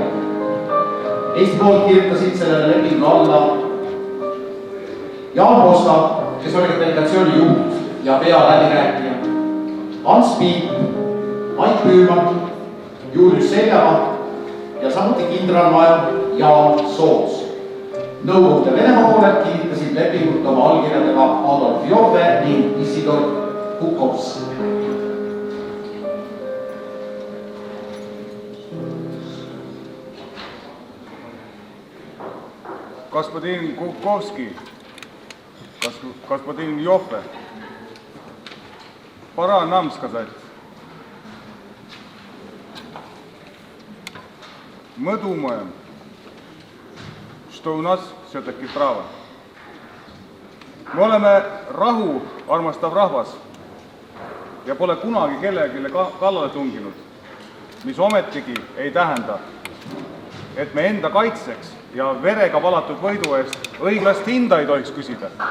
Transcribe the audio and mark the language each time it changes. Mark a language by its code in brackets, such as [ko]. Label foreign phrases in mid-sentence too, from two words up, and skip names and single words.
[et] Eesti poolt kirjutasid sellele lepingu alla Jaan Poska, kes oli delegatsiooni juht ja pealäbirääkija, Ants Piip, Mait Püüman, Julius Seljamaa ja samuti kindralmajor Jaan Soos. Nõukogude Venemaa pooled kinnitasid lepingut oma allkirjadega Adolf Joffe ning Isidor Kukovs. [ru] Господин Куковский, господин Йоффе, пора нам сказать. Мы думаем, что у нас все-таки право. [et] Me oleme rahu armastav rahvas ja pole kunagi kellelegi kallale tunginud, mis ometigi ei tähenda, et me enda kaitseks ja verega valatud võidu eest õiglast hinda ei tohiks küsida.